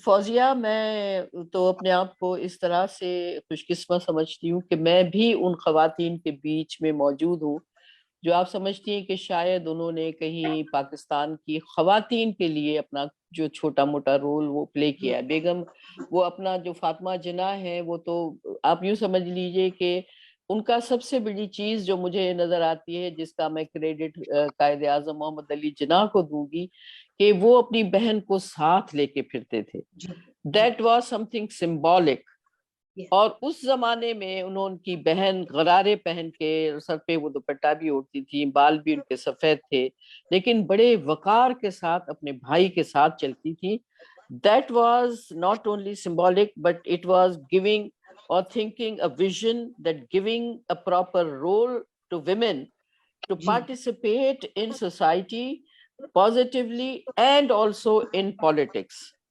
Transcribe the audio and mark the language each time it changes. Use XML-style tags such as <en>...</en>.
<ur>فوزیہ، میں تو اپنے آپ کو اس طرح سے خوش قسمت سمجھتی ہوں کہ میں بھی ان خواتین کے بیچ میں موجود ہوں جو آپ سمجھتی ہیں کہ شاید انہوں نے کہیں پاکستان کی خواتین کے لیے اپنا جو چھوٹا موٹا رول وہ پلے کیا ہے. بیگم وہ اپنا جو فاطمہ جناح ہے، وہ تو آپ یوں سمجھ لیجئے کہ ان کا سب سے بڑی چیز جو مجھے نظر آتی ہے، جس کا میں کریڈٹ قائد اعظم محمد علی جناح کو دوں گی، کہ وہ اپنی بہن کو ساتھ لے کے پھرتے تھے.</ur> <en>That was something symbolic.</en> <ur>اور اس زمانے میں انہوں کی بہن غرارے پہن کے، سر پہ وہ دوپٹہ بھی اوڑھتی تھی، بال بھی ان کے سفید تھے، لیکن بڑے وقار کے ساتھ اپنے بھائی کے ساتھ چلتی تھی.</ur> <en>That was not only symbolic, but it was giving or thinking a vision that giving a proper role to women to participate in society positively and also in politics.</en>